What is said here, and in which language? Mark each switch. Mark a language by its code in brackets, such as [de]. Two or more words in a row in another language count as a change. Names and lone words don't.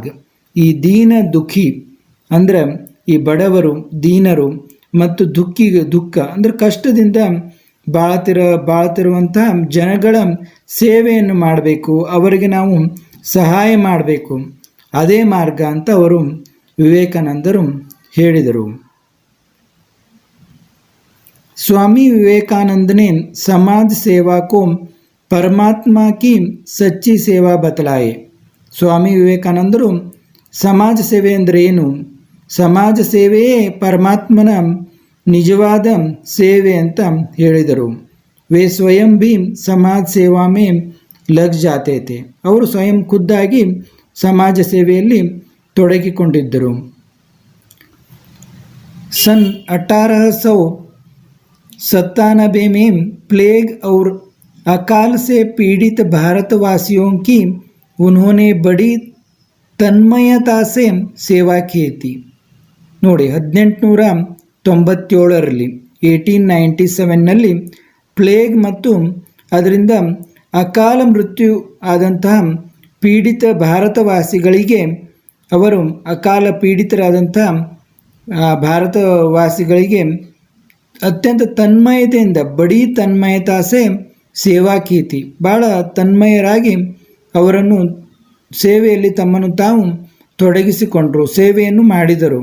[kn] ಈ ದೀನ ದುಃಖಿ ಅಂದರೆ ಈ ಬಡವರು, ದೀನರು ಮತ್ತು ದುಃಖ ಅಂದರೆ ಕಷ್ಟದಿಂದ ಬಾಳ್ತಿರುವಂತಹ ಜನಗಳ ಸೇವೆಯನ್ನು ಮಾಡಬೇಕು, ಅವರಿಗೆ ನಾವು ಸಹಾಯ ಮಾಡಬೇಕು, ಅದೇ ಮಾರ್ಗ ಅಂತ ಅವರು ವಿವೇಕಾನಂದರು ಹೇಳಿದರು. [hi] स्वामी विवेकानंद ने समाज सेवा को परमात्मा की सच्ची सेवा बतलाए. [kn] ಸ್ವಾಮಿ ವಿವೇಕಾನಂದರು ಸಮಾಜ ಸೇವೆ ಅಂದರೆ ಏನು, ಸಮಾಜ ಸೇವೆಯೇ ಪರಮಾತ್ಮನ ನಿಜವಾದ ಸೇವೆ ಅಂತ ಹೇಳಿದರು. [hi] वे स्वयं भी समाज सेवा में लग जाते थे. [kn] ಅವರು ಸ್ವಯಂ ಖುದ್ದಾಗಿ ಸಮಾಜ ಸೇವೆಯಲ್ಲಿ ತೊಡಗಿಕೊಂಡಿದ್ದರು. [hi] सन 1897 में प्लेग और अकाल से पीड़ित भारतवासियों की उन्होंने बड़ी तन्मयता से सेवा की थी. [kn] ನೋಡಿ, 1897ರಲ್ಲಿ 1897ನಲ್ಲಿ ಪ್ಲೇಗ್ ಮತ್ತು ಅದರಿಂದ ಅಕಾಲ ಮೃತ್ಯು ಆದಂತಹ ಪೀಡಿತ ಭಾರತವಾಸಿಗಳಿಗೆ, ಅವರು ಅಕಾಲ ಪೀಡಿತರಾದಂತಹ ಭಾರತವಾಸಿಗಳಿಗೆ ಅತ್ಯಂತ ತನ್ಮಯತೆಯಿಂದ, [hi] बड़ी तन्मयता से सेवा की थी, [kn] ಭಾಳ ತನ್ಮಯರಾಗಿ ಅವರನ್ನು ಸೇವೆಯಲ್ಲಿ ತಮ್ಮನ್ನು ತಾವು ತೊಡಗಿಸಿಕೊಂಡರು, ಸೇವೆಯನ್ನು ಮಾಡಿದರು.